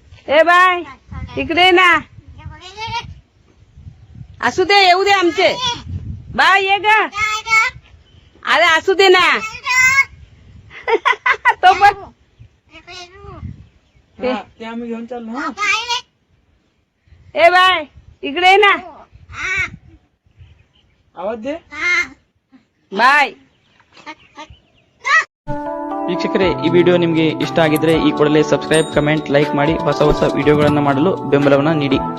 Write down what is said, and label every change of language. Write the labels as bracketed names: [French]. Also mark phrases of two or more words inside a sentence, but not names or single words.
[Marathi] ए बाय इकडे ना असू दे येऊ दे आमचे बाय ये ग अरे असू दे ना तो पण ते आम्ही घेऊन चाललो हा ए बाय इकडे ना आवाज दे [Kannada] ಬಾಯ್ ವೀಕ್ಷಕರೇ ಈ ವಿಡಿಯೋ ನಿಮಗೆ ಇಷ್ಟ ಆಗಿದ್ರೆ ಈ ಕೂಡಲೇ ಸಬ್ಸ್ಕ್ರೈಬ್ ಕಮೆಂಟ್ ಲೈಕ್ ಮಾಡಿ ಹೊಸ ಹೊಸ ವಿಡಿಯೋಗಳನ್ನು ಮಾಡಲು ಬೆಂಬಲವನ್ನು ನೀಡಿ.